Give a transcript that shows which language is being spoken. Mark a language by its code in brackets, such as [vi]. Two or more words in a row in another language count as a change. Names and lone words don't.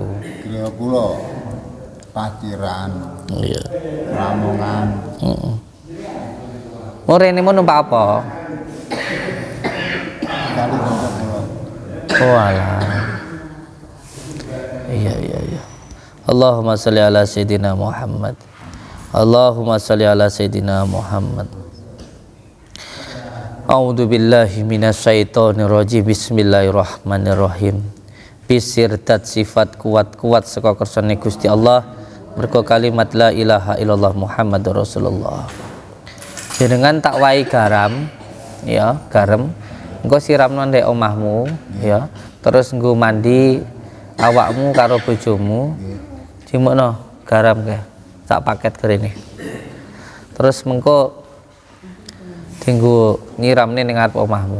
[jv] Kira kula paciran. Iya. Ramongan. Heeh. Rene mau numpak apa? Kali numpak kula. Oh alah. Iya. [ar] اللهم صل على سيدنا محمد. اللهم صل على سيدنا محمد. أعوذ بالله من الشيطان الرجيم. بسم الله الرحمن الرحيم. [jv] Bisirdat sifat kuat-kuat saka kersane Gusti Allah, mergo kalimat [ar] لا إله إلا الله محمد رسول الله. [jv] Jenengan tak wahi garam, ya, garam. Engko siramno ndek omahmu, ya. Terus nggo mandi awakmu karo bojomu. Jimukno garam kae. Sak paket kene. Terus mengko dinggo nyiramne ning ngarep omahmu.